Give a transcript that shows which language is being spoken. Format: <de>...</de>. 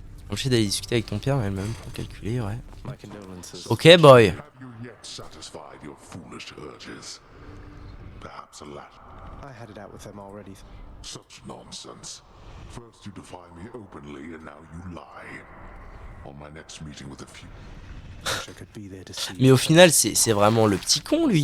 <fr>Empêcher d'aller discuter avec ton père, mais même pour calculer, ouais.</fr> <en>My condolences. Ok, boy. Have you yet satisfied your foolish urges? Perhaps a latter. I had it out with them already. Such nonsense. First you defy me openly, and now you lie. On my next meeting with a few. Wish I could be there to see.</en> <fr>Mais au final, c'est vraiment le petit con, lui.</fr>